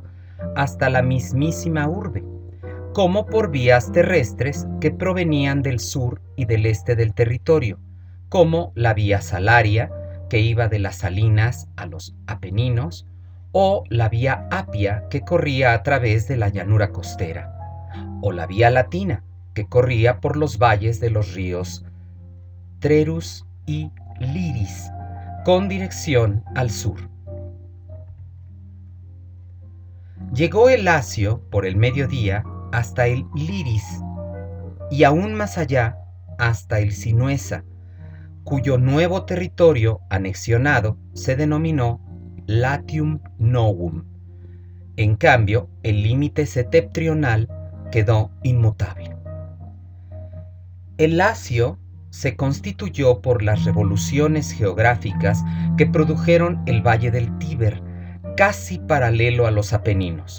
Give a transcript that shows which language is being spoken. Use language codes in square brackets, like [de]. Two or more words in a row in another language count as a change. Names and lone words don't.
[es] hasta la mismísima urbe, como por vías terrestres que provenían del sur y del este del territorio, como la vía Salaria, que iba de las Salinas a los Apeninos, o la vía Apia, que corría a través de la llanura costera, o la vía Latina, que corría por los valles de los ríos Trerus y Liris, con dirección al sur. Llegó el Lacio por el mediodía hasta el Liris y aún más allá hasta el Sinuesa, cuyo nuevo territorio anexionado se denominó Latium Novum. En cambio, el límite septentrional quedó inmutable. El Lacio se constituyó por las revoluciones geográficas que produjeron el valle del Tíber, casi paralelo a los Apeninos.